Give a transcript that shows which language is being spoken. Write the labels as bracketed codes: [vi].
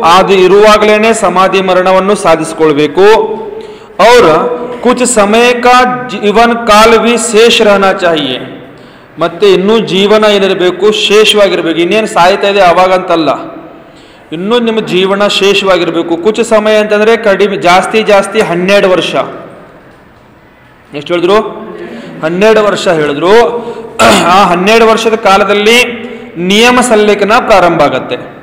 [kn] ಅದು ಇರುವಾಗಲೇ ಸಮಾಧಿ ಮರಣವನ್ನು ಸಾಧಿಸಿಕೊಳ್ಬೇಕು. [hi] और कुछ समय का जीवन काल भी शेष रहना चाहिए. [kn] ಮತ್ತೆ ಇನ್ನೂ ಜೀವನ ಏನಿರಬೇಕು, ಶೇಷವಾಗಿರಬೇಕು. ಇನ್ನೇನು ಸಾಯ್ತಾ ಇದೆ ಅವಾಗಂತಲ್ಲ, ಇನ್ನೂ ನಿಮ್ಮ ಜೀವನ ಶೇಷವಾಗಿರಬೇಕು. [hi] ಕುಚ ಸಮಯ [kn] ಅಂತಂದ್ರೆ ಕಡಿಮೆ, ಜಾಸ್ತಿ 12 ವರ್ಷ. ಎಷ್ಟು ಹೇಳಿದ್ರು? 12 ವರ್ಷ ಹೇಳಿದ್ರು. ಆ 12 ವರ್ಷದ ಕಾಲದಲ್ಲಿ ನಿಯಮ ಸಲ್ಲೇಖನ ಪ್ರಾರಂಭ ಆಗತ್ತೆ.